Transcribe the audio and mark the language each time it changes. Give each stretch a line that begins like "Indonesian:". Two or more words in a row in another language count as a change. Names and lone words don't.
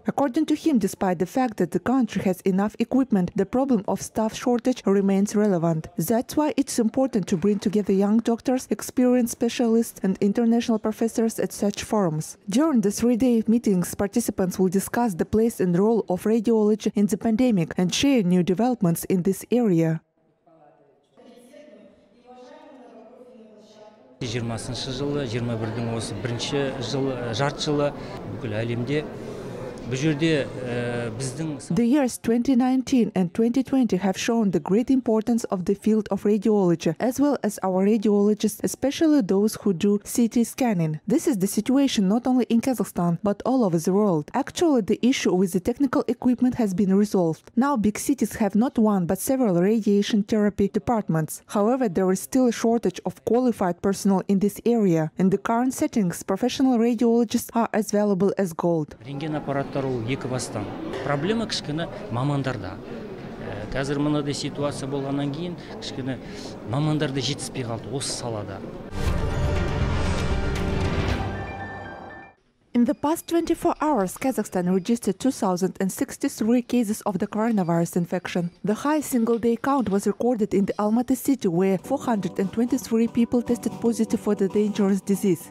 English: According to him, despite the fact that the country has enough equipment, the problem of staff shortage remains relevant. That's why it's important to bring together young doctors, experienced specialists, and international professors at such forums. During the 3-day meetings, participants will discuss the place and role of radiology in the pandemic and share new developments in this area.
Kazakh: 20-шы жылы, 21-дің осы бірінші жарты жылы бүкіл әлемде
English: The years 2019 and 2020 have shown the great importance of the field of radiology, as well as our radiologists, especially those who do CT scanning. This is the situation not only in Kazakhstan, but all over the world. Actually, the issue with the technical equipment has been resolved. Now, big cities have not one, but several radiation therapy departments. However, there is still a shortage of qualified personnel in this area. In the current settings, professional radiologists are as valuable as gold.
Kazakh: Екі бастан. Проблема кішкіні мамандарда. Қазір мынадай ситуация болғаннан кейін кішкіні мамандарда жетіспей қалды осы салада.
English: In the past 24 hours, Kazakhstan registered 2,063 cases of the coronavirus infection. The highest single-day count was recorded in the Almaty city, where 423 people tested positive for the dangerous disease.